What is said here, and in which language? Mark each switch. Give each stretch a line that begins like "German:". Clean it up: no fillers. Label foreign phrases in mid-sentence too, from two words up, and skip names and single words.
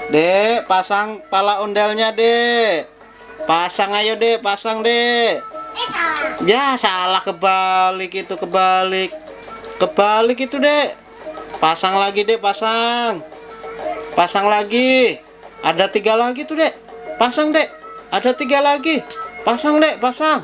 Indonesian: Dek, pasang pala ondelnya, Dek. Pasang ayo, Dek, pasang, Dek. Ya, salah, kebalik itu, kebalik. Kebalik itu, Dek. Pasang lagi, Dek, pasang. Pasang lagi. Ada 3 lagi tuh, Dek. Pasang, Dek. Ada 3 lagi. Pasang, Dek, pasang.